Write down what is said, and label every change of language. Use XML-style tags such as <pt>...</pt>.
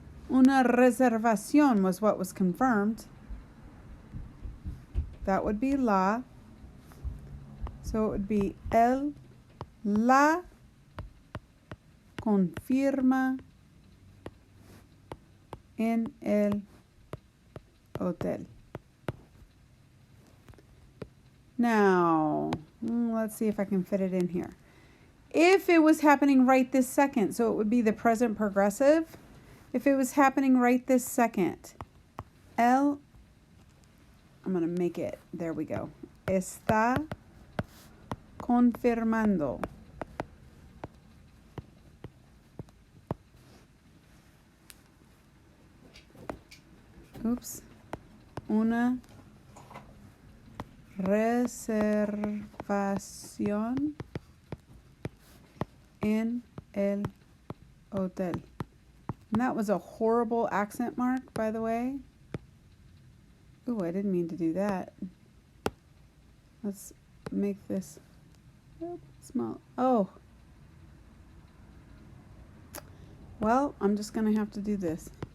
<es>Una reservación</es> <en>was what was confirmed. That would be la. So it would be</en> <es>él la confirma en el hotel.</es> <en>Now, let's see if I can fit it in here. If it was happening right this second, so it would be the present progressive. If it was happening right this second, él I'm going to make it, there we go.</en> <es>Está confirmando.</es> <en>Oops.</en> <es>Una reservación en el hotel.</es> <en>And that was a horrible accent mark, by the way. Ooh, I didn't mean to do that. Let's make this small. Oh. Well, I'm just going to have to do this.</en>